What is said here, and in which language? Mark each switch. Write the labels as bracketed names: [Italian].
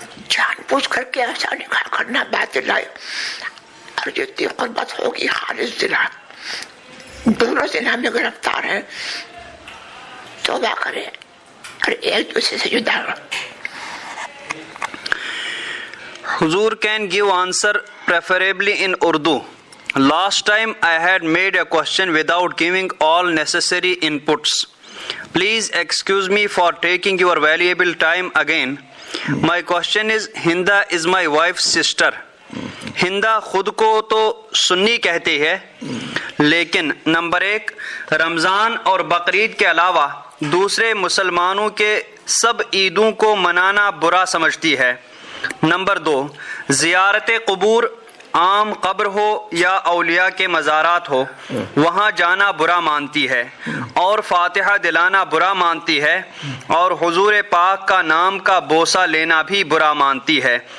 [Urdu] جان بوجھ کر کے ایسا نکاح کرنا باطل ہے اور جتنی قربت ہوگی خالص زنا. دونوں زنا میں گرفتار ہیں توبہ کرے اور ایک دوسرے سے جدا ہو. [English] حضور can give answer preferably in Urdu. Last time I had made a question without giving all necessary inputs. Please excuse me for taking your valuable time again. My question is, Hinda is my wife's sister. [Urdu] ہندا خود کو تو سنی کہتی ہے لیکن number 1 رمضان اور بقرعید کے علاوہ دوسرے مسلمانوں کے سب عیدوں کو منانا برا سمجھتی ہے. نمبر 2 زیارت قبور عام قبر ہو یا اولیاء کے مزارات ہو وہاں جانا برا مانتی ہے اور فاتحہ دلانا برا مانتی ہے اور حضور پاک کا نام کا بوسہ لینا بھی برا مانتی ہے.